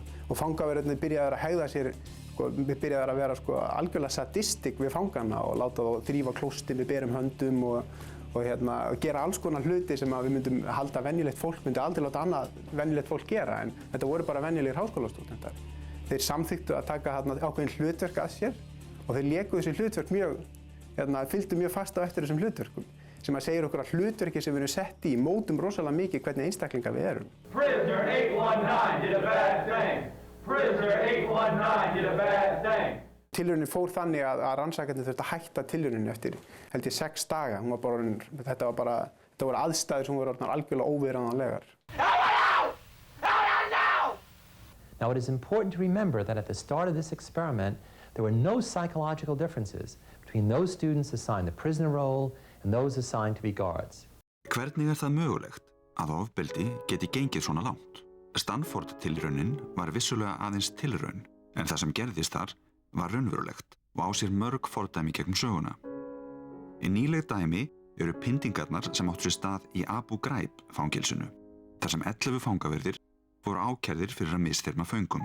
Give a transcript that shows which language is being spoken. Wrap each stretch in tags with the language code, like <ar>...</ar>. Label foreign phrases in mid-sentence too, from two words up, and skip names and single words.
<is>Og fangavörðunum byrjaði að hegða sér við byrjaði að vera algjörlega sadistik við fangana og láta þá þrífa klóstið með berum höndum og gera alls konar hluti sem við myndum halda venjulegt fólk myndi aldrei láta annað venjulegt fólk gera en þetta voru bara venjulegir háskólastúdentar. Þeir samþykktu að taka ákveðin hlutverk að sér og þeir léku þessi hlutverk mjög, fylgdu mjög fast á eftir þessum hlutverkum, sem að segir okkur að hlutverki sem við erum sett í mótum rosalega mikið hvernig einstaklingar við erum.</is> <en>Prisoner 819 did a bad thing. Prisoner 819 did a bad thing.</en> <is>Tilraunin fór þannig að rannsakandi þurfti að hætta tilrauninni eftir, held ég, 6 daga. Þetta voru aðstæður sem voru algjörlega óviðráðanlegar.</is> <en>Now, it is important to remember that at the start of this experiment, there were no psychological differences between those students assigned the prisoner role and those assigned to be guards.</en> <is>Hvernig það mögulegt að ofbeldi geti gengið svona langt? Stanford-tilraunin var vissulega aðeins tilraun, en það sem gerðist þar var raunverulegt og á sér mörg fordæmi gegnum söguna. Í nýleg dæmi eru pyndingarnar sem áttu sér stað í Abu Ghraib fangelsinu, þar sem 11 fangaverðir voru ákærðir fyrir að misþyrma föngum.</is>